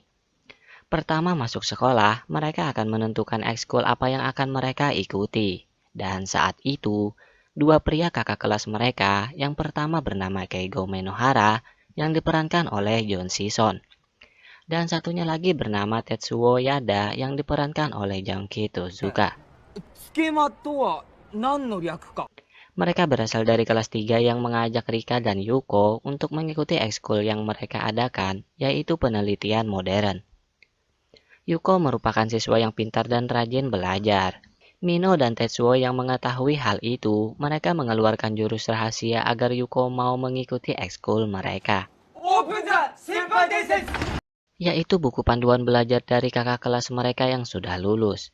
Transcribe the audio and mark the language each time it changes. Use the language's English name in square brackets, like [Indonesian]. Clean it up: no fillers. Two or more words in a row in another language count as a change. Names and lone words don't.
[Indonesian] Pertama masuk sekolah, mereka akan menentukan ekskul apa yang akan mereka ikuti. Dan saat itu, dua pria kakak kelas mereka, yang pertama bernama Keigo Menohara, yang diperankan oleh John Sison. Dan satunya lagi bernama Tetsuo Yada, yang diperankan oleh Junki Tozuka. [Japanese] つけまとは何の略か。 [Indonesian] Mereka berasal dari kelas 3 yang mengajak Rika dan Yuko untuk mengikuti ekskul yang mereka adakan, yaitu penelitian modern. Yuko merupakan siswa yang pintar dan rajin belajar. Mino dan Tetsuo yang mengetahui hal itu, mereka mengeluarkan jurus rahasia agar Yuko mau mengikuti ekskul mereka, yaitu buku panduan belajar dari kakak kelas mereka yang sudah lulus.